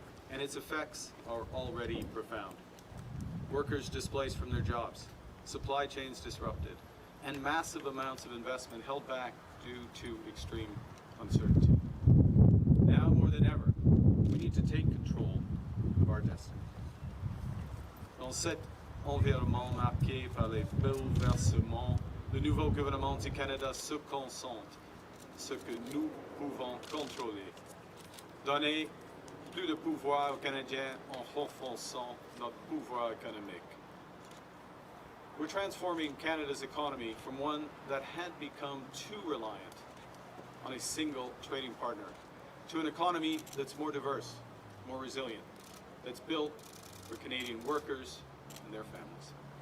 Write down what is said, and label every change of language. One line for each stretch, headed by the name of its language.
English: And its effects are already profound. Workers displaced from their jobs, supply chains disrupted, and massive amounts of investment held back due to extreme uncertainty. Now more than ever, we need to take control of our destiny.
French: Dans cet environnement marqué par les bouleversements, le nouveau gouvernement du Canada se concentre ce que nous pouvons contrôler. Donner plus de pouvoir aux Canadiens en renforçant notre pouvoir économique.
English: We're transforming Canada's economy from one that had become too reliant on a single trading partner to an economy that's more diverse, more resilient, that's built for Canadian workers and their families.